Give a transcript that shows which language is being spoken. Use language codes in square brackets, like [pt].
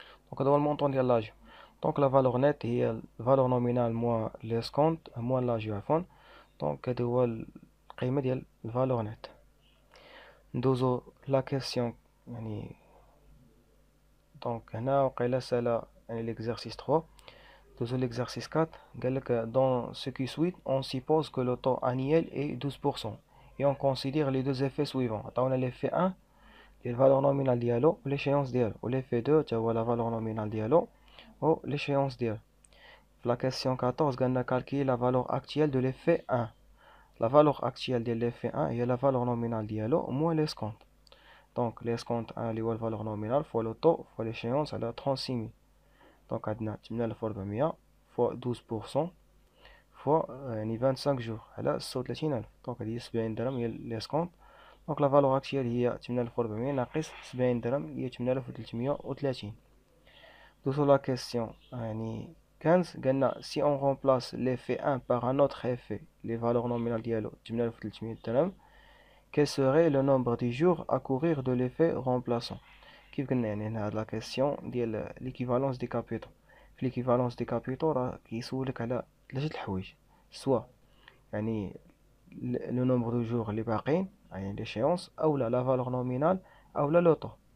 [ar] دونك هذا هو المونطون ديال لاجيو. دونك لا فالور نيت هي الفالور نومينال موان ليسكونت موان لاجيو عفوا. دونك هذا هو القيمة ديال الفالور نيت. ندوزو لا كيسيون يعني دونك هنا وقيلا سالا يعني l'exercice 3. [fr] Dans l'exercice 4 [ar] قالك [fr] dans ce qui suit on suppose que le taux annuel est 12% et on considère les deux effets suivants. [ar] عطاونا l'effet 1 اللي الفالور نومينال ديالو و l'échéance ديالو، و l'effet 2 تا هو لا فالور نومينال ديالو و l'échéance ديالو. في [fr] la question 14 [ar] قالنا [fr] calculer la valeur actuelle de l'effet 1. La valeur actuelle de l'effet 1 [ar] هي [fr] la valeur nominale [ar] ديالو [fr] moins l'escompte. [ar] دونك l'escompte 1 اللي هو الفالور نومينال فوا لو طو فوا l'échéance على 36000. دونك عندنا 8400 فوا 12% فوا يعني 25 جور على 36000. دونك هادي هي 70 درهم هي ليسكونت. دونك لا فالور اكتيال هي 8400 ناقص 70 درهم هي 8330. دوزو لا كيسيون يعني 15 قالنا [fr] si on remplace l'effet 1 par un autre effet les valeurs nominales [ar] ديالو 8300 درهم [fr] quel serait le nombre de jours à courir de l'effet remplaçant. [ar] كيف قلنا يعني هنا هاد لا كيسيون ديال ليكيفالونس دي كابيتو. في ليكيفالونس دي كابيتو راه كيسولك على ثلاثة الحوايج سوا يعني لو نومبر دو جور اللي باقيين يعني ليشيونس اولا لا فالور نومينال اولا لوطو.